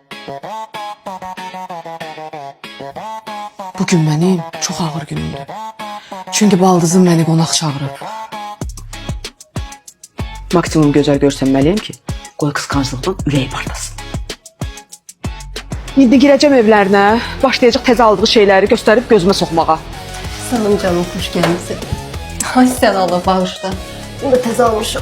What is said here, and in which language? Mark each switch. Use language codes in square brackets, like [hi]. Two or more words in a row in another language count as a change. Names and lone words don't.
[tr] Bugün benim çok ağır günümdü. [az] Çünkü baldızım beni qonaq çağırıb. Maksimum gözəl görsənməliyəm ki, qoy qısqanclıqdan ürəyi partlasın. İndi girəcəm evlərinə, başlayacaq təzə aldığı şeyləri göstərib gözümə soxmağa. Sanım canım, xoş gəlmişsin. Ay sən Allah bağışla. Bunu da təzə almışım.